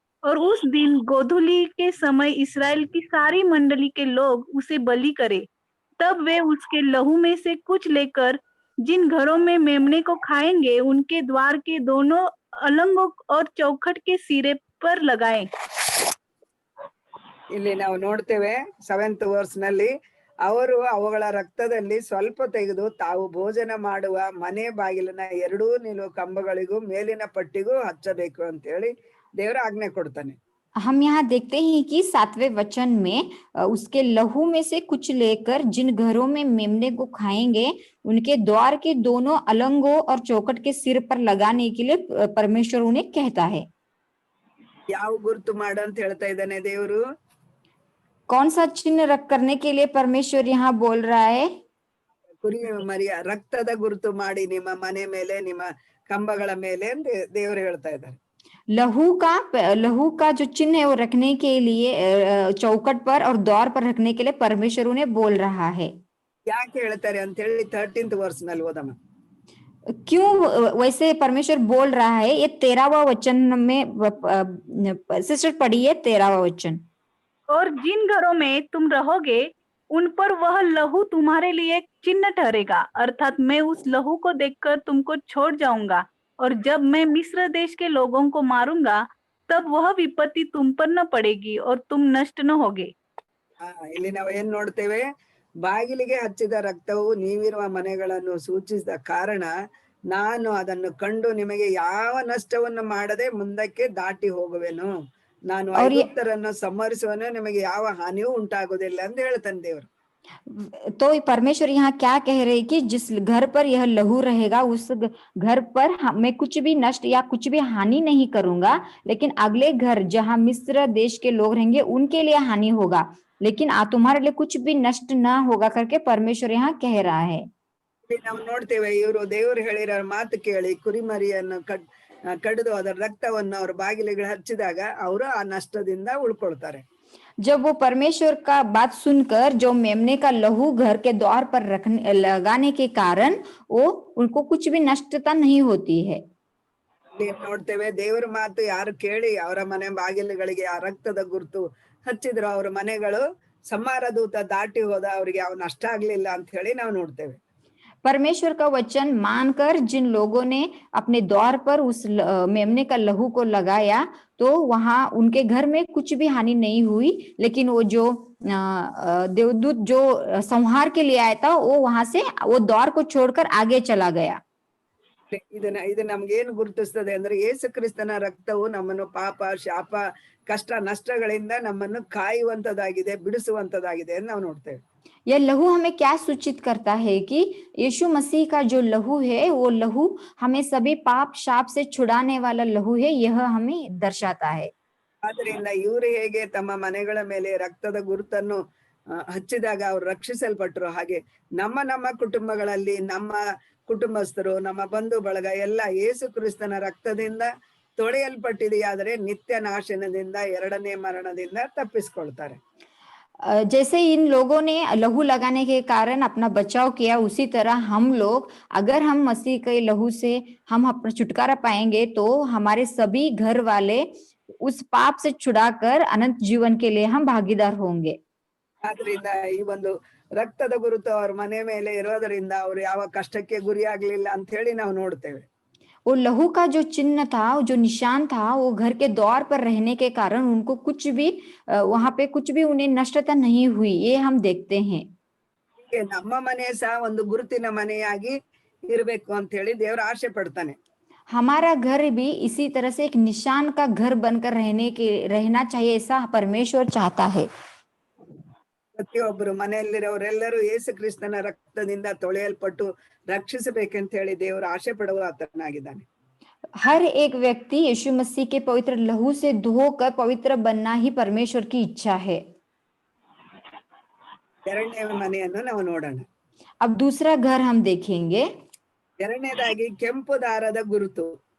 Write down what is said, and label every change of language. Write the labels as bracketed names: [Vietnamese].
[Hindi] और उस दिन गोधूली के समय इस्राएल की सारी मंडली के लोग उसे बलि करे। तब वे उसके लहू में से कुछ लेकर जिन घरों में मेमने को खाएंगे, उनके द्वार के दोनों अलंगों और चौखट के सिरे पर लगाएं। [Kannada] ಇಲ್ಲಿ ನಾವು ನೋಡ್ತೇವೆ 7th ವರ್ಸ್ ನಲ್ಲಿ ಅವರು ಅವುಗಳ ರಕ್ತದಲ್ಲಿ ಸ್ವಲ್ಪ ತೆಗೆದು ತಾವು ಭೋಜನ ಮಾಡುವ ಮನೆ ಬಾಗಿಲಿನ 2 ನಿಲುವು ಕಂಬಗಳಿಗೂ ಮೇಲಿನ ಪಟ್ಟಿಗೂ ಹಚ್ಚಬೇಕು ಅಂತ ಹೇಳಿ ದೇವರ ಆಜ್ಞೆ ಕೊಡ್ತಾನೆ. [Hindi] हम यहाँ देखते हैं कि 7वें वचन में उसके लहू में से कुछ लेकर जिन घरों में मेमने को खाएंगे, उनके द्वार के दोनों अलंगों और चौखट के सिर पर लगाने के लिए परमेश्वर उन्हें कहता है। [Kannada] ಯಾವ ಗುರುತು ಮಾಡು ಅಂತ ಹೇಳ್ತಾ ಇದ್ದಾನೆ ದೇವರು? [Hindi] कौन सा चिन्ह रख करने के लिए परमेश्वर यहाँ बोल रहा है? [Kannada] ಕುರಿ ಮರಿಯ ರಕ್ತದ ಗುರುತು ಮಾಡಿ ನಿಮ್ಮ ಮನೆ ಮೇಲೆ ನಿಮ್ಮ ಕಂಬಗಳ ಮೇಲೆ ಅಂತ ದೇವರು ಹೇಳ್ತಾ ಇದ್ದಾರೆ. [Hindi] लहू का जो चिन्ह है वो रखने के लिए चौखट पर और द्वार पर रखने के लिए परमेश्वर उन्हें बोल रहा है। [Kannada] ಯಾಕೆ ಹೇಳ್ತಾರೆ ಅಂತ ಹೇಳಿ 13th ವರ್ಸ್ ನಲ್ಲಿ ಓದಮ್ಮ. [Hindi] क्यों वैसे परमेश्वर बोल रहा है? ये 13वां वचन में सिस्टर पढ़िए 13वां वचन। और जिन घरों में तुम रहोगे, उन पर वह लहू तुम्हारे लिए एक चिन्ह ठहरेगा, अर्थात मैं उस लहू को देखकर तुमको छोड़ जाऊंगा। और जब मैं मिस्र देश के लोगों को मारूंगा, तब वह विपत्ति तुम पर न पड़ेगी और तुम नष्ट न होगे। [Kannada] ಇಲ್ಲಿ ನಾವು ಏನ್ ನೋಡ್ತೇವೆ? ಬಾಗಿಲಿಗೆ ಹಚ್ಚಿದ ರಕ್ತವು ನೀವಿರುವ ಮನೆಗಳನ್ನು ಸೂಚಿಸಿದ ಕಾರಣ ನಾನು ಅದನ್ನು ಕಂಡು ನಿಮಗೆ ಯಾವ ನಷ್ಟವನ್ನು ಮಾಡದೆ ಮುಂದಕ್ಕೆ ದಾಟಿ ಹೋಗುವೆನು. ನಾನು ಐಗುಪ್ತರನ್ನು ಸಂಹರಿಸುವನು, ನಿಮಗೆ ಯಾವ ಹಾನಿಯೂ ಉಂಟಾಗುವುದಿಲ್ಲ ಅಂತ ಹೇಳ್ತಾನೆ ದೇವರು. [Hindi] तो परमेश्वर यहाँ क्या कह रहे हैं कि जिस घर पर यह लहू रहेगा, उस घर पर मैं कुछ भी नष्ट या कुछ भी हानि नहीं करूंगा, लेकिन अगले घर जहाँ मिस्र देश के लोग रहेंगे उनके लिए हानि होगा, लेकिन तुम्हारे लिए कुछ भी नष्ट ना होगा करके परमेश्वर यहाँ कह रहा है। [Kannada] ನಾವು ನೋಡ್ತೇವೆ, ಇವರು ದೇವರು ಹೇಳಿರೋ ಮಾತು ಕೇಳಿ ಕುರಿಮರಿಯನ್ನು ಕಡಿದು ಅದರ ರಕ್ತವನ್ನು ಅವ್ರ ಬಾಗಿಲಿಗೆ ಹಚ್ಚಿದಾಗ ಅವರು ಆ ನಷ್ಟದಿಂದ ಉಳ್ಕೊಳ್ತಾರೆ. [Hindi] जब वो परमेश्वर का बात सुनकर जो मेमने का लहू घर के द्वार पर लगाने के कारण वो उनको कुछ भी नष्टता नहीं होती है। [Kannada] ನೋಡ್ತೇವೆ, ದೇವರ ಮಾತು ಯಾರು ಕೇಳಿ ಅವರ ಮನೆ ಬಾಗಿಲುಗಳಿಗೆ ಆ ರಕ್ತದ ಗುರುತು ಹಚ್ಚಿದ್ರು, ಅವ್ರ ಮನೆಗಳು ಸಂಹಾರ ದೂತ ದಾಟಿ ಹೋದ, ಅವ್ರಿಗೆ ಯಾವ ನಷ್ಟ ಆಗ್ಲಿಲ್ಲ ಅಂತ ಹೇಳಿ ನಾವು ನೋಡ್ತೇವೆ. [Hindi] परमेश्वर का वचन मानकर जिन लोगों ने अपने द्वार पर उस मेमने का लहू को लगाया, तो वहां उनके घर में कुछ भी हानि नहीं हुई, लेकिन वो जो देवदूत जो संहार के लिए आया था, वो वहां से वो द्वार को छोड़कर आगे चला गया। [Kannada] ಇದು ನಮ್ಗೇನು ಗುರುತಿಸ್ತದೆ ಅಂದ್ರೆ ಯೇಸು ಕ್ರಿಸ್ತನ ರಕ್ತವು ನಮ್ಮನ್ನು ಪಾಪ, ಶಾಪ, ಕಷ್ಟ, ನಷ್ಟಗಳಿಂದ ನಮ್ಮನ್ನು ಕಾಯುವಂತದಾಗಿದೆ, ಬಿಡಿಸುವಂತದಾಗಿದೆ ಅಂತ ನಾವು ನೋಡ್ತೇವೆ. [Hindi] यह लहू हमें क्या सूचित करता है कि यीशु मसीह का जो लहू है, वो लहू हमें सभी पाप शाप से छुड़ाने वाला लहू है, यह हमें दर्शाता है। [Kannada] ಆದ್ರಿಂದ ಇವರು ಹೇಗೆ ತಮ್ಮ ಮನೆಗಳ ಮೇಲೆ ರಕ್ತದ ಗುರುತನ್ನು ಹಚ್ಚಿದಾಗ ಅವ್ರು ರಕ್ಷಿಸಲ್ಪಟ್ರು, ಹಾಗೆ ನಮ್ಮ ಕುಟುಂಬಗಳಲ್ಲಿ ನಮ್ಮ ಕುಟುಂಬಸ್ಥರು, ನಮ್ಮ ಬಂಧು ಬಳಗ ಎಲ್ಲ ಯೇಸು ಕ್ರಿಸ್ತನ ರಕ್ತದಿಂದ ತೊಳೆಯಲ್ಪಟ್ಟಿದೆಯಾದರೆ ನಿತ್ಯ ನಾಶನದಿಂದ, 2ನೇ ಮರಣದಿಂದ ತಪ್ಪಿಸ್ಕೊಳ್ತಾರೆ. [Hindi] जैसे इन लोगों ने लहू लगाने के कारण अपना बचाव किया, उसी तरह हम लोग अगर हम मसीह के लहू से हम अपना छुटकारा पाएंगे, तो हमारे सभी घर वाले उस पाप से छुड़ाकर अनंत जीवन के लिए हम भागीदार होंगे। [Kannada] ಆದ್ರಿಂದ ಈ ಒಂದು ರಕ್ತದ ಗುರುತು ಅವ್ರ ಮನೆ ಮೇಲೆ ಇರೋದರಿಂದ ಅವ್ರು ಯಾವ ಕಷ್ಟಕ್ಕೆ ಗುರಿ ಆಗ್ಲಿಲ್ಲ ಅಂತ ಹೇಳಿ ನಾವು ನೋಡ್ತೇವೆ. [Hindi] वो लहू का जो चिन्ह था, जो निशान था, वो घर के द्वार पर रहने के कारण उनको कुछ भी वहां पे कुछ भी उन्हें नष्टता नहीं हुई, ये हम देखते हैं। [Kannada] ನಮ್ಮ ಮನೆ ಸಹ ಒಂದು ಗುರುತಿನ ಮನೆಯಾಗಿ ಇರ್ಬೇಕು ಅಂತ ಹೇಳಿ ದೇವರು ಆಸೆ ಪಡ್ತಾನೆ. [Hindi] हमारा घर भी इसी तरह से एक निशान का घर बनकर रहना चाहिए, ऐसा परमेश्वर चाहता है। [Kannada] ಪ್ರತಿಯೊಬ್ಬರು ಮನೆಯಲ್ಲಿರೋರೆಲ್ಲರೂ ಯೇಸು ಕ್ರಿಸ್ತನ ರಕ್ತದಿಂದ ತೊಳೆಯಲ್ಪಟ್ಟು ರಕ್ಷಿಸಬೇಕಂತ ಹೇಳಿ ದೇವರು ಆಶೆ ಪಡುವ ಆತನಾಗಿದ್ದಾನೆ. [Hindi] हर एक व्यक्ति यीशु मसीह के पवित्र लहू से धोकर पवित्र बनना ही परमेश्वर की इच्छा है. [Kannada] ಎರಡನೇ ಮನೆಯನ್ನು ನಾವು ನೋಡೋಣ. [Hindi] अब दूसरा घर हम देखेंगे. [Kannada] ಎರಡನೇದಾಗಿ ಕೆಂಪು ದಾರದ ಗುರುತು.